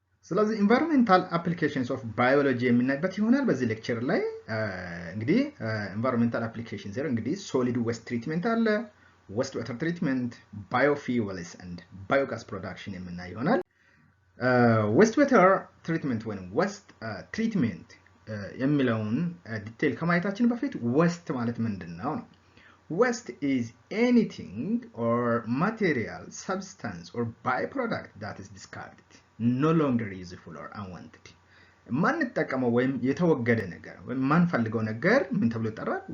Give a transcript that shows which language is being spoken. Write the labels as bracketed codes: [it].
[am] ስለዚህ ኢንቫይሮንሜንታል አፕሊኬሽንስ ኦፍ ባዮሎጂ የምናይበት ይሆናል በዚህ ሌክቸር ላይ። እንግዲህ ኢንቫይሮንሜንታል አፕሊኬሽን ዜሮ እንግዲህ ሶሊድ ዌስት ትሪትመንት አለ፣ ዌስት ዋተር ትሪትመንት፣ ባዮፊውልስ ኤንድ ባዮጋስ ፕሮዳክሽን የምናይ ይሆናል። ዌስት ዋተር ትሪትመንት ወይም ዌስት ትሪትመንት የሚለውን ዲቴል ከማየታችን በፊት ዌስት ማለት ምንድነው ነው? [en] Waste is anything or material, substance or byproduct that is discarded, no longer useful or unwanted. [am] ማንጠቀመው ወይም የተወገደ ነገር ወይም ማንፈልገው ነገር ምን ተብሎ ይጠራል?